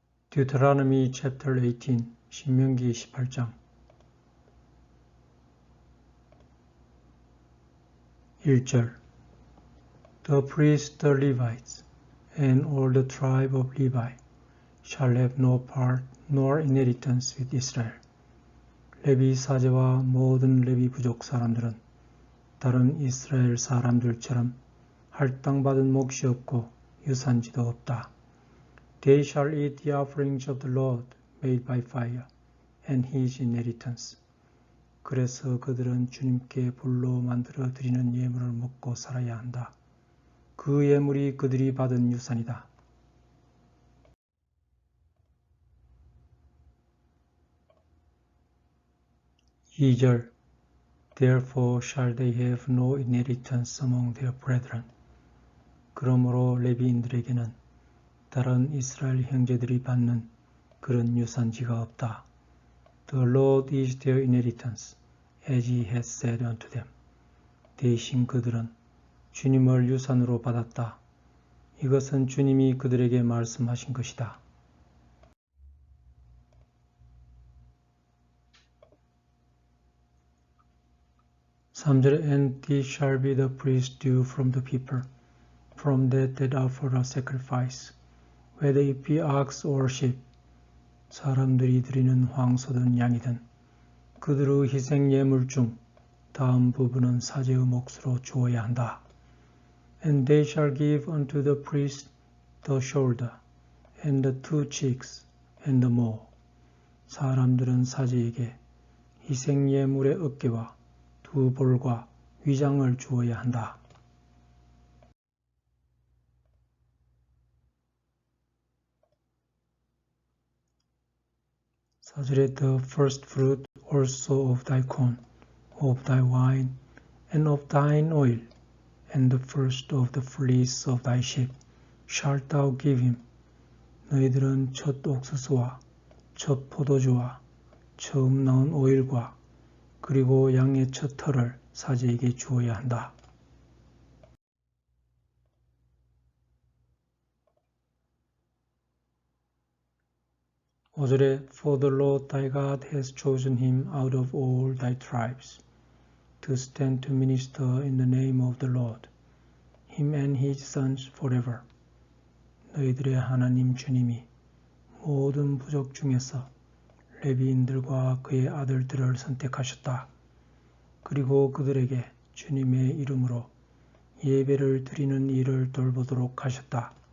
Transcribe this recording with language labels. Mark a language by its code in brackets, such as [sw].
[en] Deuteronomy chapter 18, [ko] 신명기 18장 1절 [en] The priests, the Levites, and all the tribe of Levi shall have no part nor inheritance with Israel. [ko] 레위 사제와 모든 레위 부족 사람들은 다른 이스라엘 사람들처럼 할당받은 몫이 없고 유산지도 없다. [en] They shall eat the offerings of the Lord made by fire and his inheritance. [ko] 그래서 그들은 주님께 불로 만들어 드리는 예물을 먹고 살아야 한다. 그 예물이 그들이 받은 유산이다. (2절) [en] Therefore shall they have no inheritance among their brethren. [ko] 그러므로 레위인들에게는 다른 이스라엘 형제들이 받는 그런 유산지가 없다. [en] The Lord is their inheritance, as he has said unto them. [ko] 대신 그들은 주님을 유산으로 받았다. 이것은 주님이 그들에게 말씀하신 것이다. 3절 [en] And this shall be the priest's due from the people, from that offer a sacrifice, whether it be ox or sheep. [ko] 사람들이 드리는 황소든 양이든 그들의 희생 예물 중 다음 부분은 사제의 몫으로 주어야 한다. [en] And they shall give unto the priest the shoulder, and the two cheeks, and the maw. [ko] 사람들은 사제에게 희생 예물의 어깨와 두 볼과 위장을 주어야 한다. 4절에 [en] The first fruit also of thy corn, of thy wine, and of thine oil, and the first of the fleece of thy sheep, shalt thou give him. [ko] 너희들은 첫 옥수수와 첫 포도주와 처음 나온 오일과 그리고 양의 첫 털을 사제에게 주어야 한다. 5절에 [en] For the Lord thy God has chosen him out of all thy tribes to stand to minister in the name of the Lord, him and his sons forever. [ko] 너희들의 하나님 주님이 모든 부족 중에서 레위인들과 그의 아들들을 선택하셨다. 그리고 그들에게 주님의 이름으로 예배를 드리는 일을 돌보도록 하셨다.